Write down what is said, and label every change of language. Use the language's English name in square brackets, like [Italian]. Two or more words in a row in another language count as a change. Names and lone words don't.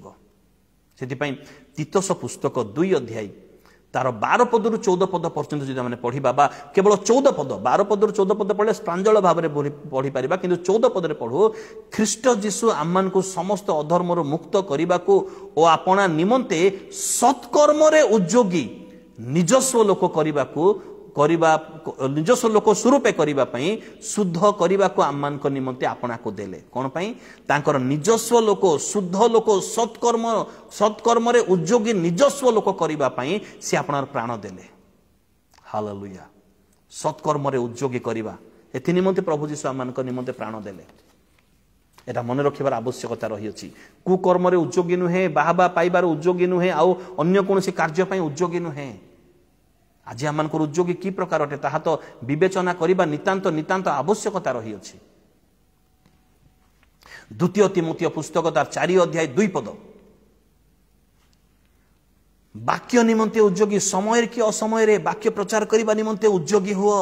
[Odia] ସେଥିପାଇଁ ତିତୋସ ପୁସ୍ତକ 2 ତାର 12-14 ପର୍ଯ୍ୟନ୍ତ ଯଦି ଆମେ ପଢ଼ିବା, ବା କେବଳ 14 12-14 ପଢ଼ିଲେ ପ୍ରାଞ୍ଜଳ ଭାବରେ ପଢ଼ିପାରିବା, କିନ୍ତୁ 14 ପଢ଼ୁ, ଖ୍ରୀଷ୍ଟ ଯୀଶୁ ଆମମାନଙ୍କୁ ସମସ୍ତ ଅଧର୍ମରୁ ମୁକ୍ତ କରିବାକୁ ଓ ଆପଣା ନିମନ୍ତେ ସତ୍କର୍ମରେ ଉଦ୍ଯୋଗୀ ନିଜସ୍ୱ ଲୋକ ନିଜସ୍ୱ ଲୋକ ସ୍ୱରୂପେ କରିବା ପାଇଁ ଶୁଦ୍ଧ କରିବାକୁ ଆମମାନଙ୍କ ନିମନ୍ତେ ଆପଣାକୁ ଦେଲେ। କ'ଣ ପାଇଁ? ତାଙ୍କର ନିଜସ୍ୱ ଲୋକ, ଶୁଦ୍ଧ ଲୋକ, ସତ୍କର୍ମରେ ଉଦ୍ଯୋଗୀ ନିଜସ୍ୱ ଲୋକ କରିବା ପାଇଁ ସେ ଆପଣାର ପ୍ରାଣ ଦେଲେ। ହାଲେଲୁୟା। ସତ୍କର୍ମରେ ଉଦ୍ଯୋଗୀ କରିବା, ଏଥି ନିମନ୍ତେ ପ୍ରଭୁ ଯୀଶୁ ଆମମାନଙ୍କ ନିମନ୍ତେ ପ୍ରାଣ ଦେଲେ। ଏଟା ମନେ ରଖିବାର ଆବଶ୍ୟକତା ରହିଛି। କୁକର୍ମରେ ଉଦ୍ୟୋଗୀ ନୁହେଁ, ବାହାବା ପାଇବାର ଉଦ୍ୟୋଗୀ ନୁହେଁ, ଆଉ ଅନ୍ୟ କୌଣସି କାର୍ଯ୍ୟ ପାଇଁ ଉଦ୍ୟୋଗୀ ନୁହେଁ। ଆଜି ଆମର ଉଦ୍ୟୋଗୀ କି ପ୍ରକାର ଅଟେ ତାହା ତ ବିବେଚନା କରିବା ନିତାନ୍ତ ନିତାନ୍ତ ଆବଶ୍ୟକତା ରହିଛି। ଦ୍ୱିତୀୟ ତୀମଥି ପୁସ୍ତକ ତାର 4:2 ବାକ୍ୟ ନିମନ୍ତେ ଉଦ୍ୟୋଗୀ, ସମୟରେ କି ଅସମୟରେ ବାକ୍ୟ ପ୍ରଚାର କରିବା ନିମନ୍ତେ ଉଦ୍ୟୋଗୀ ହୁଅ।